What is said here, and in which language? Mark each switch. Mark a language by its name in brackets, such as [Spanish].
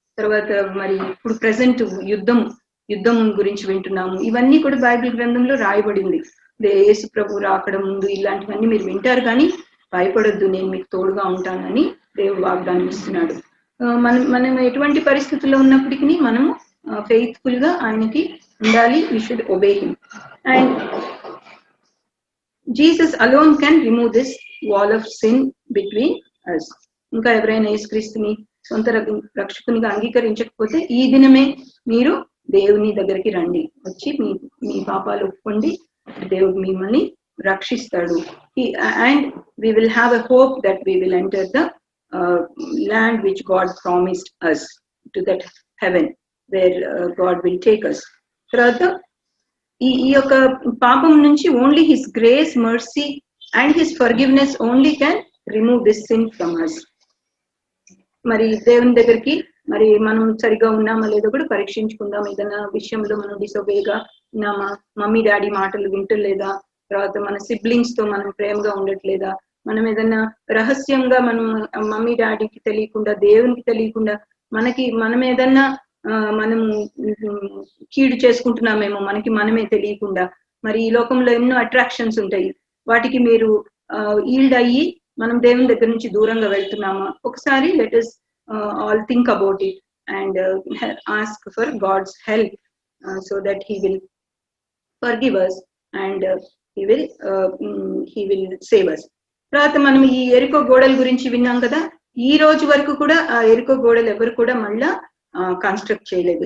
[Telugu] తర్వాత మరి ఇప్పుడు ప్రెసెంట్ యుద్ధం గురించి వింటున్నాము. ఇవన్నీ కూడా బైబిల్ గ్రంథంలో రాయబడింది. యేసు ప్రభు రాకడ ముందు ఇలాంటివన్నీ మీరు వింటారు, కానీ భయపడొద్దు, నేను మీకు తోడుగా ఉంటానని దేవుడు వాగ్దానం ఇస్తున్నాడు. మనం ఎటువంటి పరిస్థితుల్లో ఉన్నప్పటికీ మనము ఫెయిత్ఫుల్ గా ఆయనకి ఉండాలి. [English] we should obey him, and Jesus alone can remove this wall of sin between us. [Telugu] ఇంకా ఎవరైనా యేసుక్రీస్తుని సొంత రక్షకునిగా అంగీకరించకపోతే ఈ దినమే మీరు దేవుని దగ్గరికి రండి, వచ్చి మీ పాపాలు ఒప్పుకోండి, దేవుడు మిమ్మల్ని రక్షిస్తాడు. [English] And we will have a hope that we will enter the land which God promised us, to that heaven where God will take us. [Telugu] తర్వాత ఈ యొక్క పాపం నుంచి [English] Only his grace, mercy and his forgiveness only can remove this sin from us. [Telugu] మరి దేవుని దగ్గరికి మరి మనం సరిగా ఉన్నామా లేదో కూడా పరీక్షించుకుందాం. ఏదైనా విషయంలో మనం డిసొబేగా ఉన్నామా, మమ్మీ డాడీ మాటలు వింటలేదా, తర్వాత మన సిబ్లింగ్స్ తో మనం ప్రేమగా ఉండట్లేదా, మనం ఏదైనా రహస్యంగా మనం మమ్మీ డాడీకి తెలియకుండా, దేవునికి తెలియకుండా మనం ఏదన్నా మనము కీడు చేసుకుంటున్నామేమో మనకి మనమే తెలియకుండా. మరి ఈ లోకంలో ఎన్నో అట్రాక్షన్స్ ఉంటాయి, వాటికి మీరు ఈల్డ్ అయ్యి మనం దేవుని దగ్గర నుంచి దూరంగా వెళ్తున్నామా? [English] ఒకసారి let us all think about it and ask for God's help so that he will forgive us and he will save us. [Telugu] తర్వాత మనం ఈ ఎరికో గోడల గురించి విన్నాం కదా, ఈ రోజు వరకు కూడా ఆ ఎరికో గోడలు ఎవరు కూడా మళ్ళా కన్స్ట్రక్ట్ చేయలేదు.